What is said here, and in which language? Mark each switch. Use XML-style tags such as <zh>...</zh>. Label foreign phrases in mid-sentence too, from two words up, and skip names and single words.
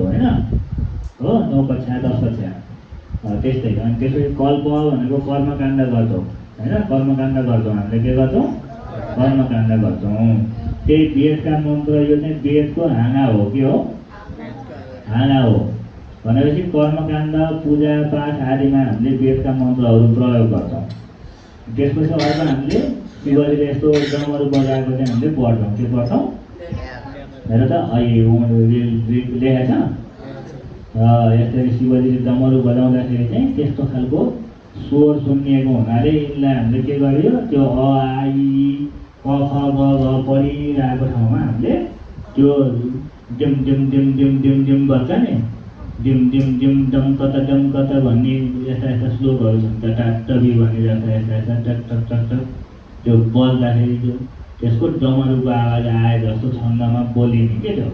<ne>होइन हो 9 कक्षा 10 कक्षा त्यस्तै अनि त्यसपछि कल्प भनेको कर्मकाण्ड गर्छौ होइन कर्मकाण्ड गर्छौ हामीले के गर्छौँ कर्मकाण्ड गर्छौँ त्यही वेदका मन्त्र यो चाहिँ वेदको हाँगा हो के हो हाँगा हो भनेपछि कर्मकाण्ड पूजा पाठ आदिमा हामीले वेदका मन्त्रहरू प्रयोग गर्छौँ त्यसपछि अर्को हामीले शिवजीले यस्तो डमरू बजाएको चाहिँ हामीले पढ्छौँ के पढ्छौँ हेर त लेखेको छ यसरी शिवजीले डमरू बजाउँदाखेरि चाहिँ त्यस्तो खालको स्वर सुनिएको हुनाले यिनलाई हामीले के गर्यो त्यो अ आ इ क ख ग घ पढिरहेको ठाउँमा हामीले त्यो डिम डिम डिम डिम डिम डिम गर्छ नि डिम डिम डिम डम कता भन्ने यस्ता यस्ता श्लोकहरू छन् टटाटबी भनिरहेको यस्ता यस्ता टक टक टक टक त्यो बज्दाखेरि त्यसको डमरुको आवाज आए जस्तो छन्दमा बोलिने के</ne>